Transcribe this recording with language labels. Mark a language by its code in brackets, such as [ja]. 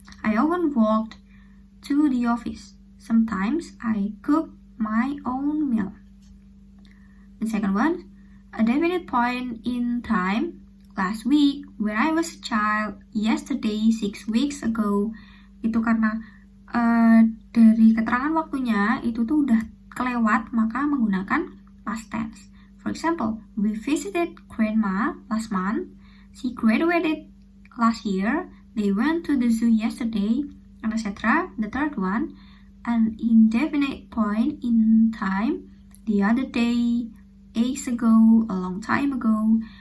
[en] I often walked to the office. Sometimes I cook my own meal. The second one, a definite point in time. Last week, when I was a child, yesterday, 6 weeks ago. [id] Itu karena dari keterangan waktunya itu tuh udah kelewat, maka menggunakan past tense. [en] For example, we visited grandma last month. She graduated last year. They went to the zoo yesterday, and etc. The third one, an indefinite point in time. The other day, ages ago, a long time ago.